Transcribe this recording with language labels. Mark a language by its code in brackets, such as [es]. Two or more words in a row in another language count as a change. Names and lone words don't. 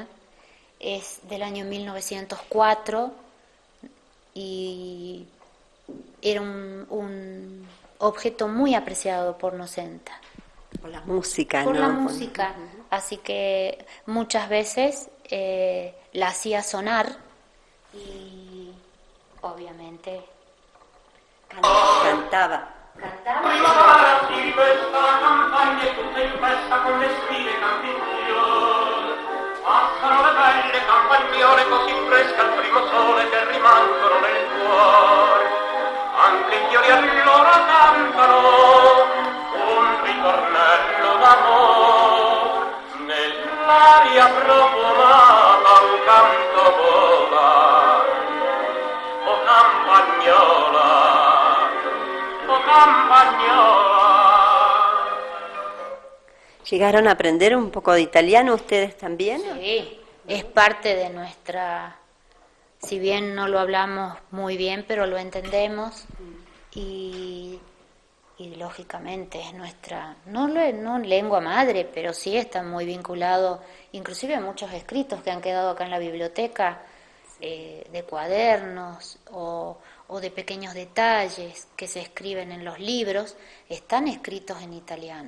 [es] Es del año 1904 y era un objeto muy apreciado por Nocenta. Por la música, Por ¿no? la música, así que muchas veces la hacía sonar y obviamente Cantaba. [it] Primavera si questa campagna è tutta in festa con le sfide e cantizioni. Passano le belle campagnole così fresche al primo sole che rimangono nel cuore. Anche i fiori allora cantano un ritornello d'amore. Nell'aria profumata un canto vola. O campagnola, o campagnola. [es] ¿Llegaron a aprender un poco de italiano ustedes también? sí, es parte de nuestra, si bien no lo hablamos muy bien, pero lo entendemos y lógicamente es nuestra, no lengua madre, pero sí está muy vinculado, inclusive a muchos escritos que han quedado acá en la biblioteca, de cuadernos o de pequeños detalles que se escriben en los libros, están escritos en italiano.